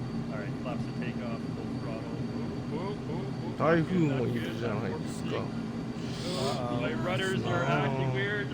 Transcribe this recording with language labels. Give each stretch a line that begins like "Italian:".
English: All right, flaps to take off, full throttle.
Japanese: 台風もいるじゃないですか。
English: My rudders are acting weird.